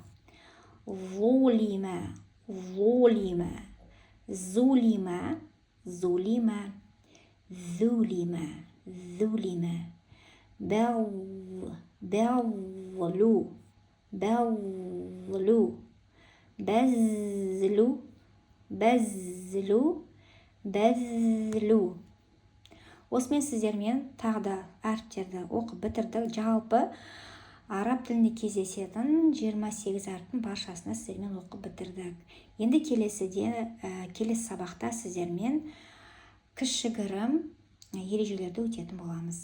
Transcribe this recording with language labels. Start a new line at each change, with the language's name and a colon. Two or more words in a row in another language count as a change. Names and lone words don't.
Arabic: ظلم, ظلم, ظلم, ظلم, ظلم, ظلم. بول, بول, بول, بذل, بذل, بذل.
Kazakh: Осымен сіздермен тағы да әріптерді оқып бітірдік. Жалпы араб тілінде кездесетін 28 әріптің баршасына сіздермен оқып бітірдік. Енді келесі сабақта сіздермен кішігірім ережелерді өтетін боламыз.